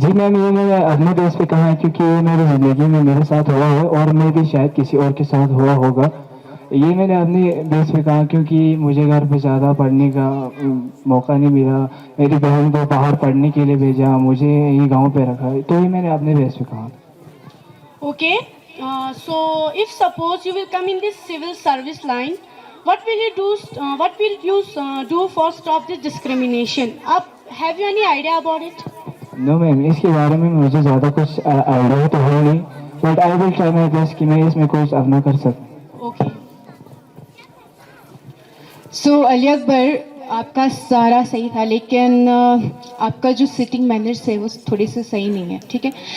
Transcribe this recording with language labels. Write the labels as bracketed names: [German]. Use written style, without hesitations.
[Hindi] जी ma'am, ये मैंने अपने बेस पे कहा है, क्योंकि ये मेरी ज़िंदगी में मेरे साथ हुआ है और मैं भी शायद किसी और के साथ हुआ होगा। ये मैंने अपने बेस पे कहा, क्योंकि मुझे घर पे ज़्यादा पढ़ने का मौका नहीं मिला, मेरी बहन को बाहर पढ़ने के लिए भेजा, मुझे यही गाँव पे रखा, तो ये मैंने अपने बेस पे कहा। [English] Okay, so if suppose you will come in this civil service line, what will you do? What will you do for stop this discrimination? Have you any idea about it? [Hindi] No ma'am, इसके बारे में मुझे ज़्यादा कुछ idea तो है नहीं, [English] but I will try my best [Hindi] कि मैं इसमें कुछ अपना कर सकूँ। [English] Okay. [Hindi] सो अली अकबर, आपका सारा सही था, लेकिन आपका जो सिटिंग मैनर्स है वो थोड़े से सही नहीं है, ठीक है।